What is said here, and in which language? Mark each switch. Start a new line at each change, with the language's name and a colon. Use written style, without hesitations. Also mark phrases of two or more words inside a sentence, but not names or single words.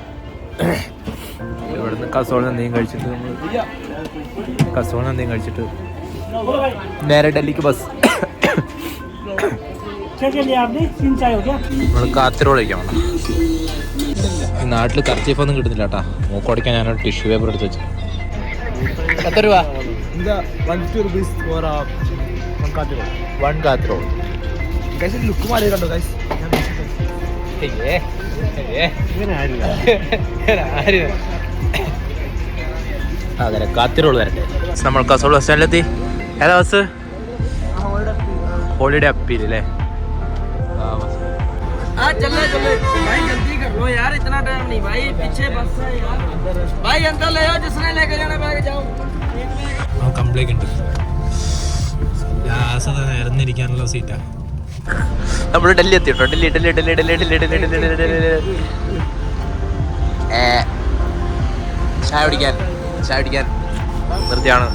Malayalam: ഇവിടുന്ന് കസോളിൽ എന്തെങ്കിലും കഴിച്ചിട്ട് നേരെ ഡൽഹിക്ക് ബസ്. നമ്മൾ കാത്തിരോട് കഴിക്കാൻ വേണം. ഈ നാട്ടിൽ കർച്ചീഫൊന്നും കിട്ടുന്നില്ല കേട്ടാ. മൂക്കോടിക്കാൻ ഞാനൊരു ടിഷ്യൂ പേപ്പർ എടുത്ത് വെച്ചു. എത്ര രൂപ?
English: 1 rupees for one kathro. Guys, look
Malayalam: മാറി കണ്ടോ
English: guys.
Malayalam: അതെ കാത്തിരോള് വരട്ടെ. നമ്മൾ കസോൾ ബസ് സ്റ്റാൻഡിലെത്തി. ഏതാ ബസ്? ഹോളിഡേ അപ്പീൽ അല്ലേ?
Hindi: भाई जल्दी कर लो यार, इतना टाइम नहीं भाई, पीछे बस है यार भाई। अंकल ले जाओ, जिसने लेके जाना बैग जाओ।
Malayalam: കംപ്ലൈന്റ് ഉണ്ട്. ഇറന്നിരിക്കാനുള്ള സീറ്റാ. നമ്മൾ ഡൽഹി എത്തിട്ടോ. ഡൽഹി ചായ കുടിക്കാൻ നിർത്തിയാണ്.